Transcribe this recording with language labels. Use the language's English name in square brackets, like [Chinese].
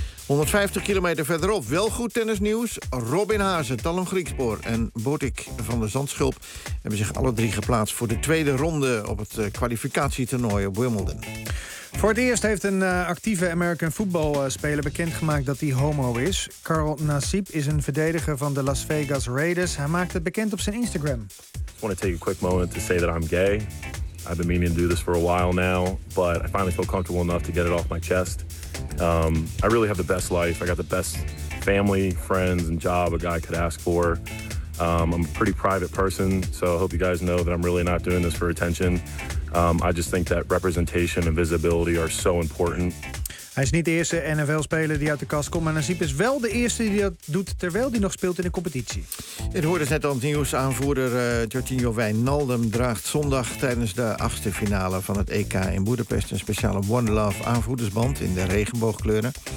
[Dutch] 150 kilometer verderop, wel goed tennisnieuws. Robin Haase, Talon Griekspoor en Botik van der Zandschulp hebben zich alle drie geplaatst voor de tweede ronde op het kwalificatietoernooi op Wimbledon. Voor het eerst heeft een actieve American voetbalspeler bekendgemaakt dat hij homo is. Carl Nassib is een verdediger van de Las Vegas Raiders. Hij maakt het bekend op zijn Instagram. [English] I want to take a quick moment to say that I'm gay. I've been meaning to do this for a while now, but I finally feel comfortable enough to get it off my chest. I really have the best life. I got the best family, friends, and job a guy could ask for. I'm a pretty private person, so I hope you guys know that I'm really not doing this for attention. I just think that representation and visibility are so important. [Dutch] Hij is niet de eerste NFL-speler die uit de kast komt, maar Nasip is wel de eerste die dat doet terwijl hij nog speelt in de competitie. Het hoorde net al het nieuws. Aanvoerder Jorginho Wijnaldum draagt zondag tijdens de achtste finale van het EK in Boedapest een speciale One Love aanvoerdersband in de regenboogkleuren.